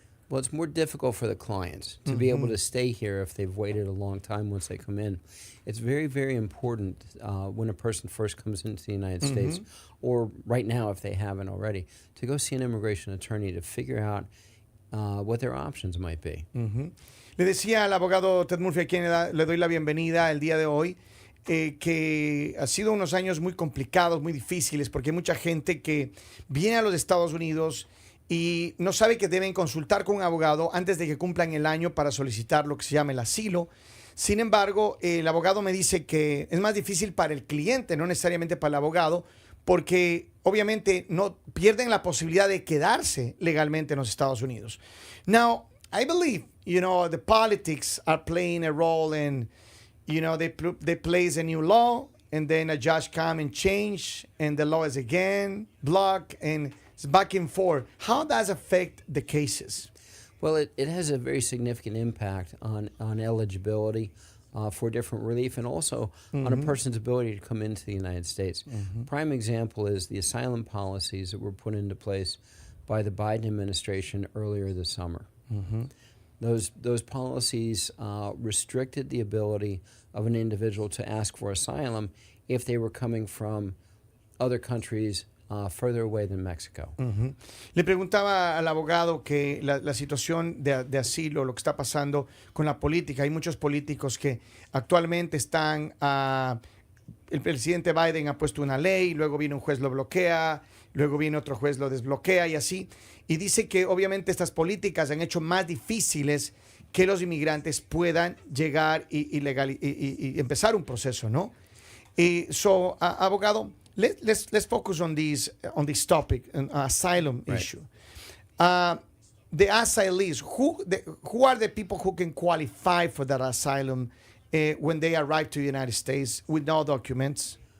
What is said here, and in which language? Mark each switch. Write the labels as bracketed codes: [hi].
[en] Well, it's more difficult for the clients to be able to stay here if they've waited a long time once they come in. It's very, very important when a person first comes into the United States, or right now if they haven't already, to go see an immigration attorney to figure out what their options might be. [es] Le decía al abogado Ted Murphy, a quien le doy la bienvenida el día de hoy, que ha sido unos años muy complicados, muy difíciles, porque hay mucha gente que viene a los Estados Unidos y no sabe que deben consultar con un abogado antes de que cumplan el año para solicitar lo que se llama el asilo. Sin embargo, el abogado me dice que es más difícil para el cliente, no necesariamente para el abogado, porque obviamente no pierden la posibilidad de quedarse legalmente en los Estados Unidos. [en] Now, I believe, the politics are playing a role in, they place a new law, and then a judge come and change, and the law is again blocked, and it's back and forth. How does it affect the cases? Well, it has a very significant impact on eligibility for different relief, and also on a person's ability to come into the United States. Prime example is the asylum policies that were put into place by the Biden administration earlier this summer. Those policies restricted the ability of an individual to ask for asylum if they were coming from other countries further away than Mexico. [es] Le preguntaba al abogado que la situación de asilo, lo que está pasando con la política. Hay muchos políticos que actualmente están... el presidente Biden ha puesto una ley, luego viene un juez lo bloquea, luego viene otro juez lo desbloquea y así. Y dice que obviamente estas políticas han hecho más difíciles que los inmigrantes puedan llegar y empezar un proceso, ¿no? [en] So, abogado, let's focus on this topic, asylum issue. The asylees, who are the people who can qualify for that asylum when they arrive to the United States with no documents?